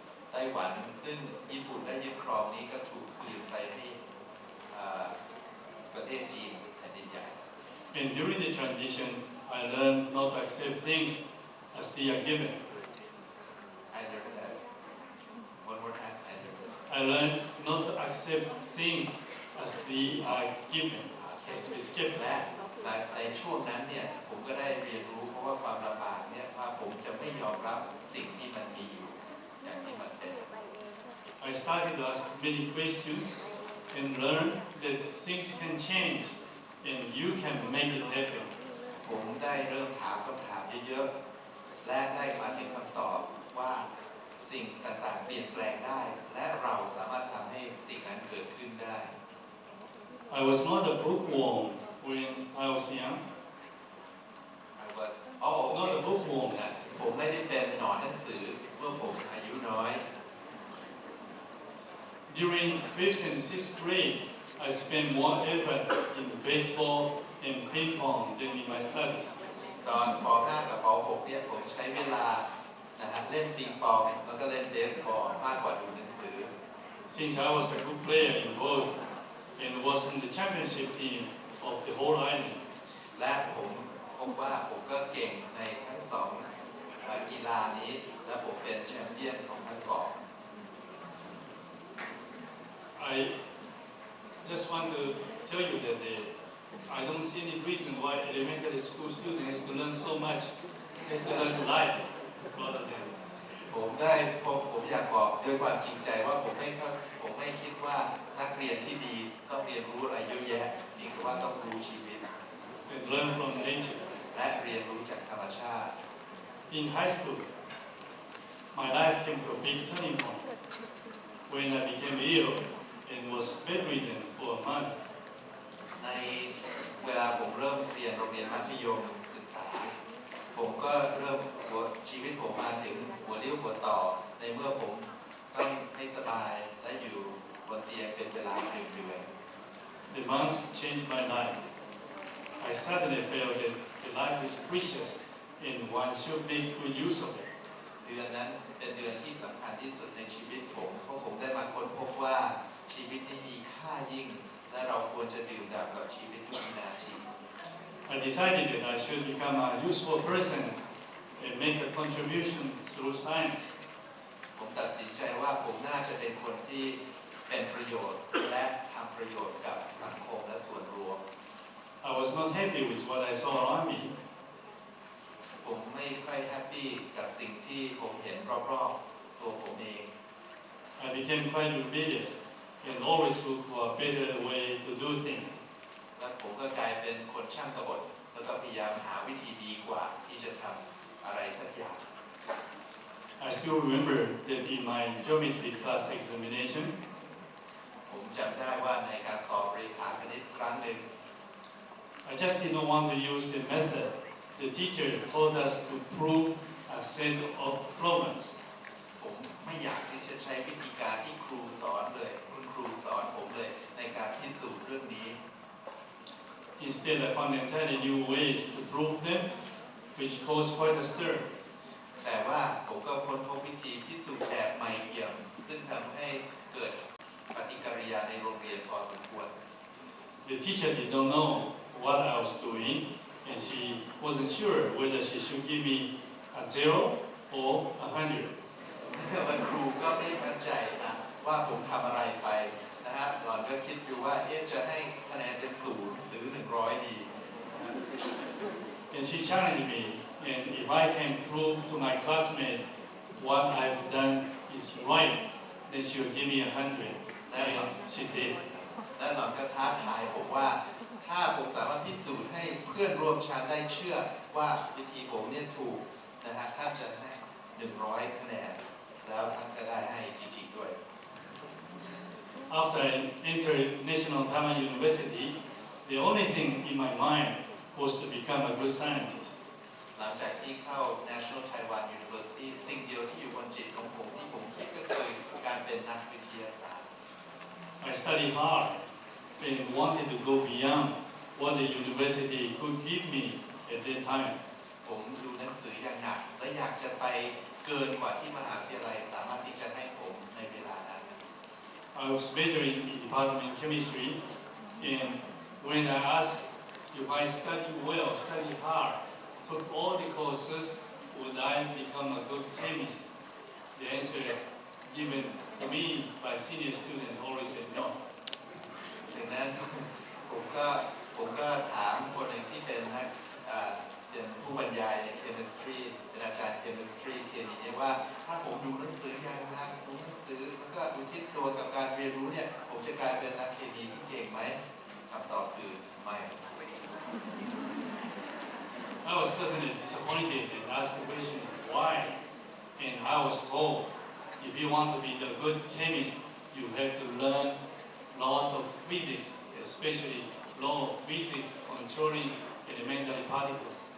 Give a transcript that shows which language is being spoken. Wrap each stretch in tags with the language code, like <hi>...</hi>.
<th>ไต้หวันซึ่งญี่ปุ่นได้ยึดครองนี้ก็ถูกคืนไปให้ประเทศจีนแผ่นดินใหญ่</th> <en>And during the transition, I learned not to accept things as they are given. I learned that one more time I learned that I learned not to accept things as they are given, has to be skipped.</en> <th>และในช่วงนั้นเนี่ยผมก็ได้เรียนรู้เพราะว่าความลำบากเนี่ยว่าผมจะไม่ยอมรับสิ่งที่มันมีอยู่อย่างที่มันเป็น</th> <en>I started to ask many questions and learned that things can change and you can make it happen.</en> <th>ผมได้เริ่มถามคำถามเยอะๆและได้มาถึงคำตอบว่าสิ่งต่างๆเปลี่ยนแปลงได้และเราสามารถทำให้สิ่งนั้นเกิดขึ้นได้</th> <en>I was not a bookworm when I was young. I was Not a bookworm.</en> <th>ผมไม่ได้เป็นหนอนหนังสือเมื่อผมอายุน้อย</th> <en>During 5th and 6th grade, I spent more effort in baseball and ping pong than in my studies.</en> <th>ตอนป .5 กับป .6 เนี่ยผมใช้เวลาเล่นปิงปองแล้วก็เล่นเบสบอลมากกว่าดูหนังสือ</th> <en>Since I was a good player in both and was in the championship team of the whole island,</en> <th>และผมพบว่าผมก็เก่งในทั้งสองกีฬานี้และผมเป็นแชมเปี้ยนของทั้งเกาะ</th> <en>I just want to tell you that I don't see any reason why elementary school student has to learn so much, has to learn life rather than</en> <th>ผมอยากบอกด้วยความจริงใจว่าผมไม่คิดว่านักเรียนที่ดีต้องเรียนรู้อะไรเยอะแยะจริงๆว่าต้องรู้ชีวิต</th> <en>and learn from nature.</en> <th>และเรียนรู้จากธรรมชาติ</th> <en>In high school, my life came to a big turning point when I became ill and was bedridden for a month.</en> <th>ในเวลาผมเริ่มเรียนโรงเรียนมัธยมศึกษาผมก็เริ่มชีวิตผมมาถึงหัวเลี้ยวหัวต่อในเมื่อผมต้องไม่สบายและอยู่บนเตียงเป็นเวลา1 เดือน</th> <en>The months changed my life. I suddenly felt that the life is precious and one should make good use of it.</en> <th>เดือนนั้นเป็นเดือนที่สำคัญที่สุดในชีวิตผมเพราะผมได้มาค้นพบว่าชีวิตที่มีค่ายิ่งและเราควรจะดื่มด่ำกับชีวิตทุกวินาที</th> <en>I decided that I should become a useful person and make a contribution through science.</en> <th>ผมตัดสินใจว่าผมน่าจะเป็นคนที่เป็นประโยชน์และทำประโยชน์กับสังคมและส่วนรวม</th> <en>I was not happy with what I saw around me.</en> <th>ผมไม่ค่อยแฮปปี้กับสิ่งที่ผมเห็นรอบๆตัวผมเอง</th> <en>I became quite rebellious and always looked for a better way to do things.</en> <th>และผมก็กลายเป็นคนช่างกบฏแล้วก็พยายามหาวิธีดีกว่าที่จะทำอะไรสักอย่าง</th> <en>I still remember that in my geometry class examination,</en> <th>ผมจำได้ว่าในการสอบเรขาคณิตครั้งหนึ่ง</th> <en>I just did not want to use the method the teacher told us to prove a set of problems.</en> <th>ผมไม่อยากที่จะใช้วิธีการที่ครูสอนเลยคุณครูสอนผมเลยในการพิสูจน์เรื่องนี้</th> <en>Instead, I found entirely new ways to prove them, which caused quite a stir.</en> <th>แต่ว่าผมก็ค้นพบวิธีพิสูจน์แบบใหม่เอี่ยมซึ่งทำให้เกิดปฏิกิริยาในโรงเรียนพอสมควร</th> <en>The teacher did not know what I was doing, and she wasn't sure whether she should give me a 0 or 100.</en> <th>วันครูก็ไม่มั่นใจนะว่าผมทำอะไรไปนะฮะหลอนก็คิดอยู่ว่าจะให้คะแนนเป็น0หรือ100ดี</th> <en>And she challenged me, and if I can prove to my classmate what I've done is right, then she will give me 100. And she did.</en> <th>และหลอนก็ท้าทายผมว่าถ้าผมสามารถพิสูจน์ให้เพื่อนร่วมชั้นได้เชื่อว่าวิธีผมเนี่ยถูกนะฮะท่านจะให้100คะแนนแล้วท่านก็ได้ให้จริงๆด้วย</th> <en>After I entered National Taiwan University, the only thing in my mind was to become a good scientist.</en> <th>หลังจากที่เข้า National Taiwan University สิ่งเดียวที่อยู่บนจิตของผมที่ผมคิดก็คือการเป็นนักวิทยาศาสตร์</th> <en>I studied hard and wanted to go beyond what the university could give me at that time.</en> <th>ผมดูหนังสืออย่างหนักและอยากจะไปเกินกว่าที่มหาวิทยาลัยสามารถที่จะให้ผมในเวลานั้น</th> <en>I was majoring in department chemistry, and when I asked if I studied well, studied hard, took all the courses, would I become a good chemist? The answer given to me by senior students always said no.</en> <th>ใน ดังนั้นผมก็ถามคนหนึ่งที่เป็นนักเป็นผู้บรรยายใน chemistry เป็นอาจารย์ chemistry เคมีเนี่ยว่าถ้าผมดูหนังสืออย่างนักดูหนังสือแล้วก็อุทิศตัวกับการเรียนรู้เนี่ยผมจะกลายเป็นนักเคมีที่เก่งไหมคำตอบคือไม่</th> <en>I was certainly disappointed and asked the question why, and I was told if you want to be the good chemist, you have to learn lots of physics, especially law of physics controlling elementary particles.</en>